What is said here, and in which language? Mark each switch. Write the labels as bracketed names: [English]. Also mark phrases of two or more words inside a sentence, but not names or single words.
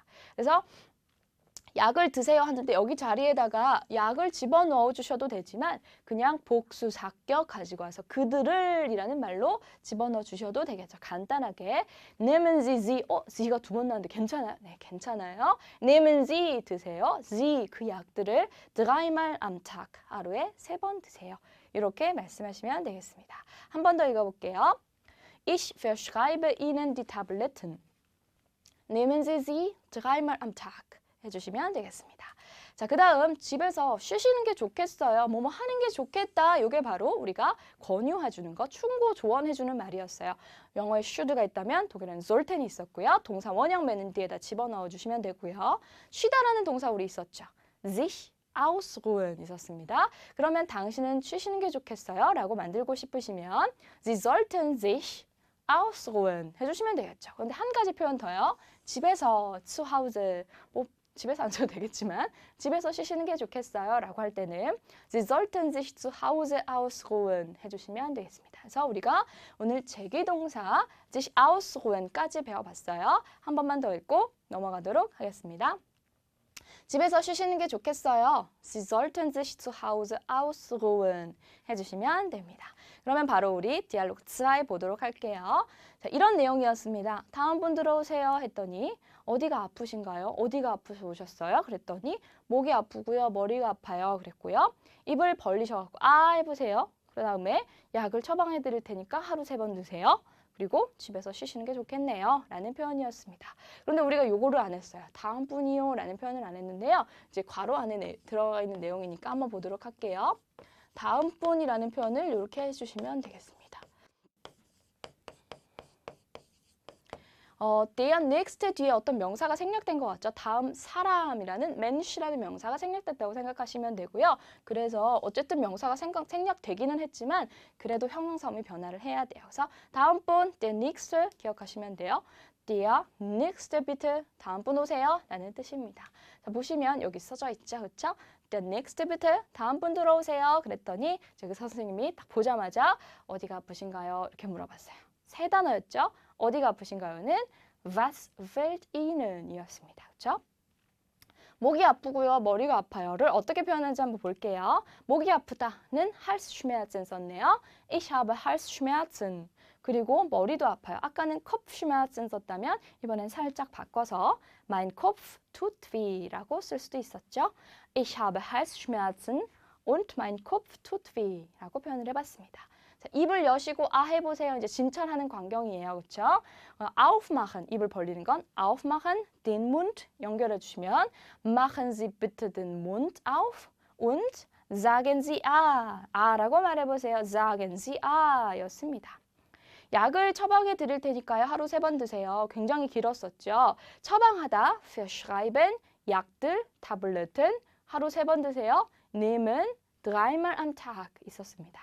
[Korean] 그래서 약을 드세요 하는데 여기 자리에다가 약을 집어넣어 주셔도 되지만 그냥 복수 사격 가지고 와서 그들을 이라는 말로 집어넣어 주셔도 되겠죠. 간단하게 [German] nehmen Sie sie Sie [Korean] 가 2번 나왔는데 괜찮아요? 네, 괜찮아요. [German] nehmen Sie [Korean] 드세요. Sie 그 약들을 [German] dreimal am Tag [Korean] 하루에 3번 드세요. 이렇게 말씀하시면 되겠습니다. 한 번 더 읽어볼게요. [German] Ich verschreibe Ihnen die Tabletten. nehmen Sie sie dreimal am Tag 해주시면 되겠습니다. [Korean] 자, 그 다음 집에서 쉬시는 게 좋겠어요. 뭐뭐 하는 게 좋겠다. 이게 바로 우리가 권유해주는 거, 충고 조언해주는 말이었어요. 영어에 should가 있다면 독일에는 sollten이 있었고요. 동사 원형맨은 뒤에다 집어넣어 주시면 되고요. 쉬다라는 동사 우리 있었죠. [German] sich ausruhen 있었습니다. [Korean] 그러면 당신은 쉬시는 게 좋겠어요? 라고 만들고 싶으시면 [German] Sie sollten sich ausruhen [Korean] 해주시면 되겠죠. 그런데 한 가지 표현 더요. 집에서 [German] zu Hause [Korean] 뭐 집에서 안 써도 되겠지만 집에서 쉬시는 게 좋겠어요 라고 할 때는 [German] Sie sollten sich zu Hause ausruhen [Korean] 해주시면 되겠습니다. 그래서 우리가 오늘 제기동사 [German] sich ausruhen [Korean] 까지 배워봤어요. 한 번만 더 읽고 넘어가도록 하겠습니다. 집에서 쉬시는 게 좋겠어요. [German] Sie sollten sich zu Hause ausruhen 해주시면 됩니다. [Korean] 그러면 바로 우리 디알로그 2 보도록 할게요. 자, 이런 내용이었습니다. 다음 분 들어오세요 했더니 어디가 아프신가요? 어디가 아프셔 오셨어요? 그랬더니 목이 아프고요. 머리가 아파요. 그랬고요. 입을 벌리셔갖고 아 해보세요. 그 다음에 약을 처방해 드릴 테니까 하루 3번 드세요. 그리고 집에서 쉬시는 게 좋겠네요. 라는 표현이었습니다. 그런데 우리가 요거를 안 했어요. 다음 분이요. 라는 표현을 안 했는데요. 이제 괄호 안에 들어가 있는 내용이니까 한번 보도록 할게요. 다음 분이라는 표현을 이렇게 해주시면 되겠습니다. [German] der nächste [Korean] 뒤에 어떤 명사가 생략된 것 같죠? 다음 사람이라는 mensch라는 명사가 생략됐다고 생각하시면 되고요. 그래서 어쨌든 명사가 생략되기는 했지만 그래도 형용사음이 변화를 해야 돼요. 그래서 다음 분 [German] der nächste [Korean] 기억하시면 돼요. [German] der nächste bitte [Korean] 다음 분 오세요 라는 뜻입니다. 자, 보시면 여기 써져 있죠. 그렇죠? [German] der nächste bitte [Korean] 다음 분 들어오세요 그랬더니 저기 선생님이 딱 보자마자 어디가 아프신가요? 이렇게 물어봤어요. 3단어였죠? 어디가 아프신가요는 [German] Was fehlt Ihnen [Korean] 이었습니다. 그렇죠? 목이 아프고요. 머리가 아파요를 어떻게 표현하는지 한번 볼게요. 목이 아프다는 Halsschmerzen 썼네요. [German] Ich habe Halsschmerzen. [Korean] 그리고 머리도 아파요. 아까는 Kopfschmerzen 썼다면 이번엔 살짝 바꿔서 [German] Mein Kopf tut weh [Korean] 라고 쓸 수도 있었죠. [German] Ich habe Halsschmerzen und mein Kopf tut weh [Korean] 라고 표현을 해봤습니다. 자, 입을 여시고 아 해보세요. 이제 진찰하는 광경이에요. [German] 그렇죠? aufmachen, [Korean] 입을 벌리는 건 [German] aufmachen, den Mund [Korean] 연결해 주시면 [German] machen Sie bitte den Mund auf und sagen Sie [Korean] 아라고 말해보세요. [German] sagen Sie 였습니다. [Korean] 약을 처방해 드릴 테니까요. 하루 3번 드세요. 굉장히 길었었죠. 처방하다, verschreiben, 약들, Tabletten, 하루 3번 드세요. [German] nehmen, dreimal am Tag 있었습니다.